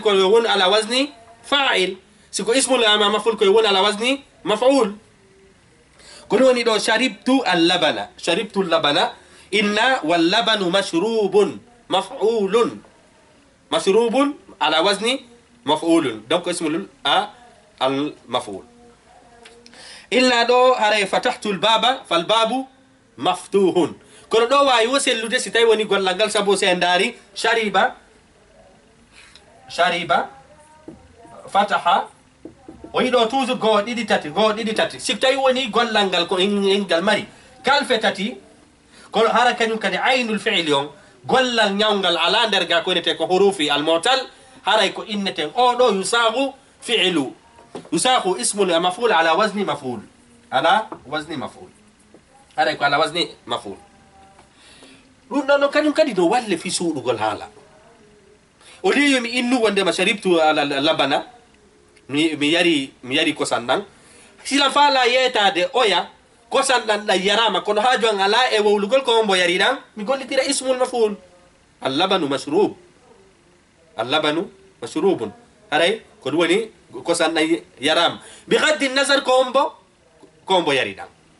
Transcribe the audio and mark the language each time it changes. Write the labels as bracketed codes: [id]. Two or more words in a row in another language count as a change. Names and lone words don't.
[ff] ko woni [ar] على وزن فاعل [ff] siko [ar] اسم المفعول [ff] ko woni [ar] على وزن مفعول [ff] ko ɗum woni ɗo [ar] شربت اللبن إن واللبن مشروب مفعول مشروب على وزن مفعول [ff] donc [ar] اسم المفعول إلا [ff] ɗo haray [ar] فتحت الباب فالباب مفتوح [ff] kono ɗo wawi wo sellude si tawi woni gollal ngal sabo se ndaari [ar] شرب فتح [ff] o yiɗo toujours goho ɗiɗi tati si tawi woni gollal ngal ko engal mari kalfe tati kono hara kañum kadi [ar] عين الفعل [ff] on gollal ñawgal ala nder ga ko innete ko [ar] حروف المعتل [ff] haray ko inneten oɗo [ar] يصاغ فعل يصاغ اسم المفعول على وزن مفعول [ff] haray ko [ar] على وزن مفعول [ff] ɗum ɗon no kañum kadi no walle fi suuɗugol haala o liyo mi innu wondema [ar] شربت على لبنا [ff] mi yari kosan ɗan sila faala yeytade oya kosan ɗan ɗan yarama kono ha jon ala e wowlugol ko mbo yari ɗan mi gollitira [ar] اسم المفعول اللبن مشروب [ff] haray ko ɗum woni kosan ɗan yarama [ar] بغض نظر [ff] ko mbo yari ɗan